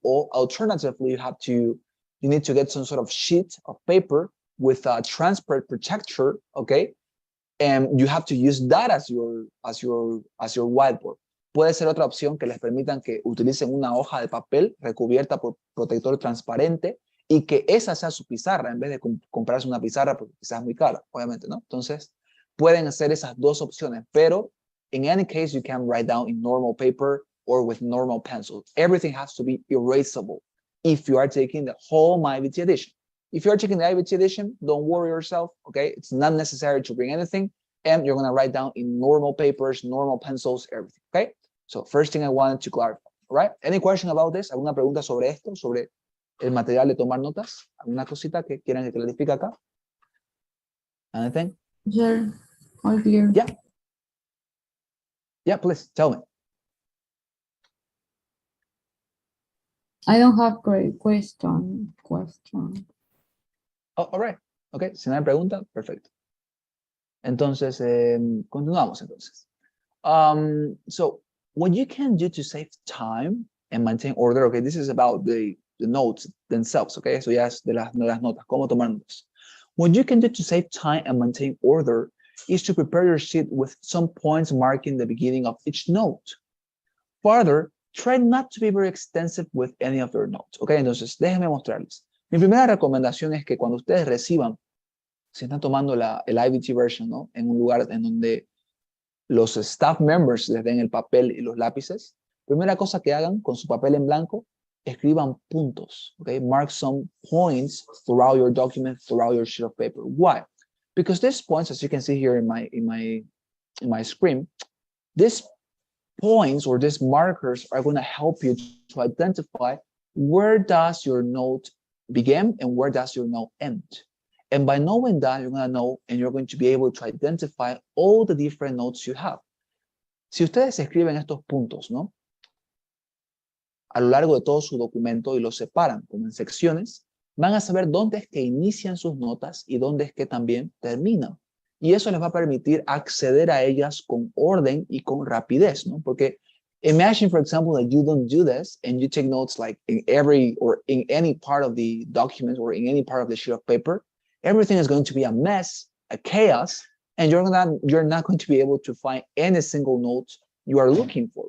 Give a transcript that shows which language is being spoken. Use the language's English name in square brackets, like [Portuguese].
[English] O alternatively, you need to get some sort of sheet of paper with a transparent protector, okay? And you have to use that as your whiteboard. [Spanish] Puede ser otra opción que les permitan que utilicen una hoja de papel recubierta por protector transparente y que esa sea su pizarra en vez de comprarse una pizarra porque quizás es muy cara, obviamente, ¿no? Entonces, pueden hacer esas dos opciones, pero [English] in any case, you can write down in normal paper or with normal pencil. Everything has to be erasable if you are taking the whole IBT edition. If you're taking the IBT edition, don't worry yourself, okay? It's not necessary to bring anything, and you're going to write down in normal papers, normal pencils, everything, okay? So first thing I wanted to clarify, all right? Any question about this? [Spanish] ¿Alguna pregunta sobre esto, sobre el material de tomar notas? ¿Alguna cosita que quieran que clarifique acá? [English] Anything? Sure, all clear. Yeah. Yeah, please, tell me. I don't have great question. Oh, all right. [Spanish] Okay, si no hay pregunta, perfecto. Entonces, continuamos entonces. [English] So, what you can do to save time and maintain order, okay, this is about the the notes themselves, okay? [Spanish] Eso ya es de las notas, cómo tomar notas. [English] What you can do to save time and maintain order is to prepare your sheet with some points marking the beginning of each note. Further, try not to be very extensive with any of your notes, okay? [Spanish] Entonces, déjenme mostrarles. Mi primera recomendación es que cuando ustedes reciban, si están tomando el IBT version, ¿no? En un lugar en donde los staff members les den el papel y los lápices, primera cosa que hagan con su papel en blanco, escriban puntos, okay? [English] Mark some points throughout your document, throughout your sheet of paper. Why? Because these points, as you can see here in my screen, these points or these markers are going to help you to identify where does your note begin and where does your note end. And by knowing that, you're going to know and you're going to be able to identify all the different notes you have. [Spanish] Si ustedes escriben estos puntos, ¿no? A lo largo de todo su documento y los separan como en secciones, van a saber dónde es que inician sus notas y dónde es que también terminan. Y eso les va a permitir acceder a ellas con orden y con rapidez, ¿no? Porque [English] imagine, for example, that you don't do this and you take notes like in every or in any part of the document or in any part of the sheet of paper. Everything is going to be a mess, a chaos, and you're not going to be able to find any single note you are looking for.